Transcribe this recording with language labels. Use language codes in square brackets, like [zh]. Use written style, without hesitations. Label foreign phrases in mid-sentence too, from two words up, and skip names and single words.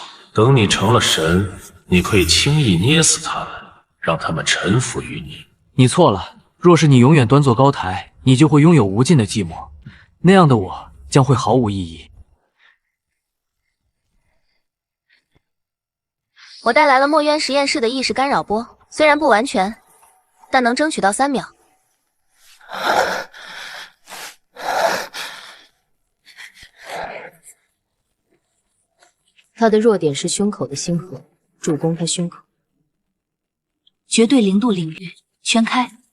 [zh] 等你成了神，你可以輕易捏死他們，讓他們臣服於你。你錯了，若是你永遠端坐高台，你就會擁有無盡的寂寞。那樣的我將會毫無意義。我帶來了墨淵實驗室的意識干擾波，雖然不完全，但能爭取到3秒。他的弱點是胸口的星河，主攻他胸口。絕對零度領域，全開。